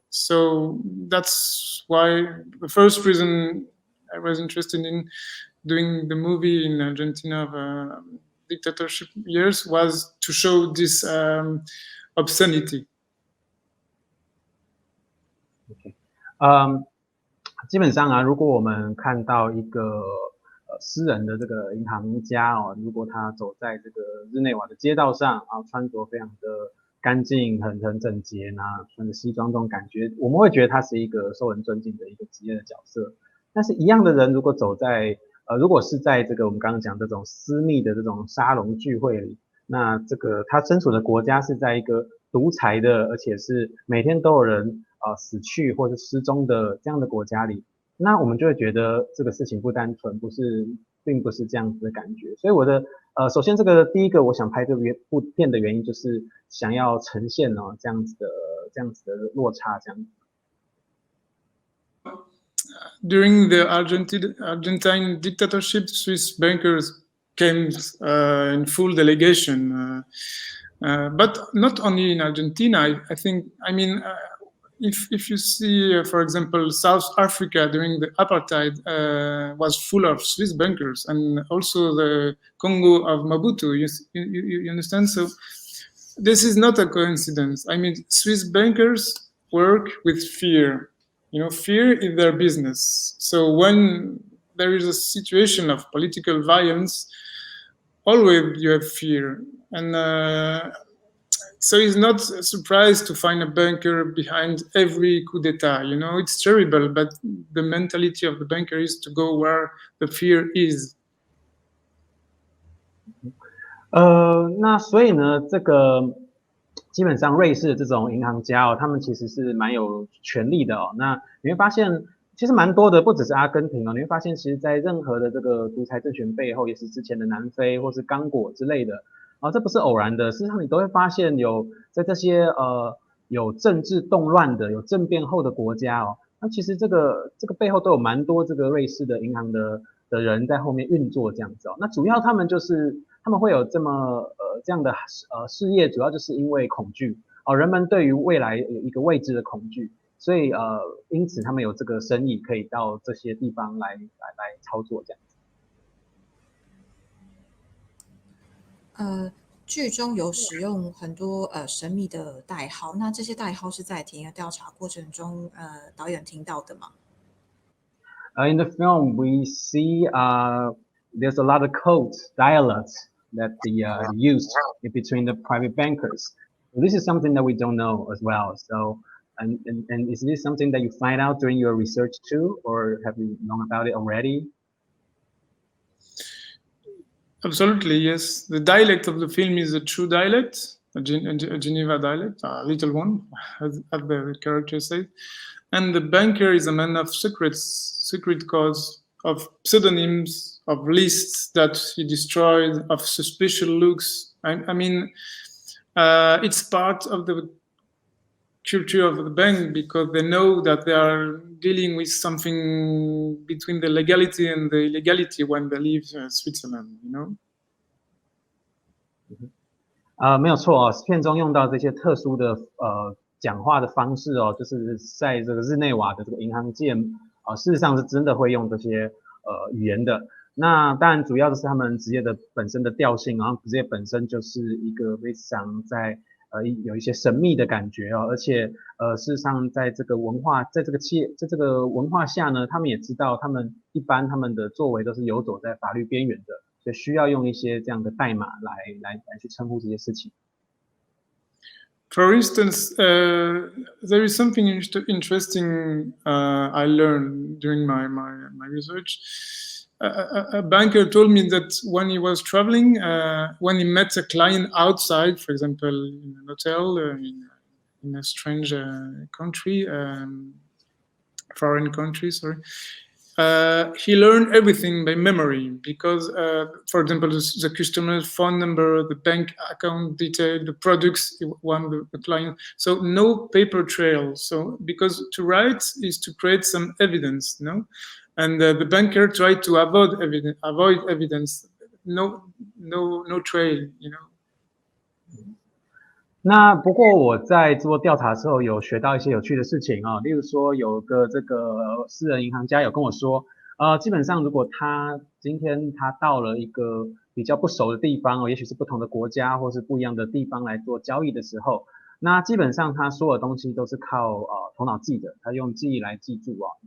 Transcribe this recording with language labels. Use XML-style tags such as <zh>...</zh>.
<en>So that's why the first reason I was interested in doing the movie in Argentina of dictatorship years was to show this obscenity. Okay.</en> <zh>基本上啊，如果我们看到一个私人的这个银行家哦，如果他走在这个日内瓦的街道上啊，穿着非常的干净、很整洁啊，穿着西装这种感觉，我们会觉得他是一个受人尊敬的一个职业的角色。但是一样的人，如果走在如果是在这个我们刚刚讲这种私密的这种沙龙聚会里，那这个他身处的国家是在一个独裁的，而且是每天都有人死去或是失踪的这样的国家里，那我们就会觉得这个事情不单纯，并不是这样子的感觉。所以我的首先这个第一个我想拍这部片的原因就是想要呈现这样子的落差这样子。</zh> <en>During the Argentine dictatorship, Swiss bankers came in full delegation, but not only in Argentina. I think, I mean, if you see, for example, South Africa during the apartheid was full of Swiss bankers, and also the Congo of Mobutu. You understand? So this is not a coincidence. I mean, Swiss bankers work with fear. You know, fear is their business. So when there is a situation of political violence, always you have fear. And so it's not a surprise to find a banker behind every coup d'etat. You know, it's terrible, but the mentality of the banker is to go where the fear is.</en> <zh>那所以呢，这个基本上瑞士的这种银行家他们其实是蛮有权力的那你会发现，其实蛮多的，不只是阿根廷你会发现，其实在任何的这个独裁政权背后，也是之前的南非或是刚果之类的这不是偶然的。事实上，你都会发现有在这些有政治动乱的、有政变后的国家那其实这个背后都有蛮多这个瑞士的银行的人在后面运作这样子那主要他们会有这样的事业，主要就是因为恐惧人们对于未来有一个未知的恐惧，所以因此他们有这个生意可以到这些地方来操作这样子。剧中有使用很多神秘的代号，那这些代号是在田野调查过程中导演听到的吗</zh> <en>？In the film, we see there's a lot of codes, dialects that they used between the private bankers. So this is something that we don't know as well. So, and is this something that you find out during your research too, or have you known about it already? Absolutely, yes. The dialect of the film is a true dialect, a Geneva dialect, a little one, as the character says. And the banker is a man of secret codes, of pseudonyms, of lists that he destroyed, of suspicious looks. I mean, it's part of the culture of the bank because they know that they are dealing with something between the legality and the illegality when they leave Switzerland, you know?</en> <zh>没有错片中用到这些特殊的讲话的方式就是在这个日内瓦的这个银行界事实上是真的会用这些语言的。那当然主要的是他们职业的本身的调性，然后职业本身就是一个非常在有一些神秘的感觉而且事实上在这个文化在这个文化下呢，他们也知道他们的作为都是游走在法律边缘的，所以需要用一些这样的代码来去称呼这些事情。</zh> <en>For instance, there is something interesting I learned during my research. A banker told me that when he was traveling, when he met a client outside, for example, in an hotel, in a strange country, foreign country, sorry, he learned everything by memory because, for example, the customer's phone number, the bank account detail, the products he want the client. So no paper trail. So because to write is to create some evidence, no? And the banker tried to avoid evidence, no trail, you know.</en> <zh>那不过我在做调查的时候有学到一些有趣的事情例如说有个这个私人银行家有跟我说基本上如果今天他到了一个比较不熟的地方也许是不同的国家或是不一样的地方来做交易的时候，那基本上他所有东西都是靠头脑记的，他用记忆来记住</zh>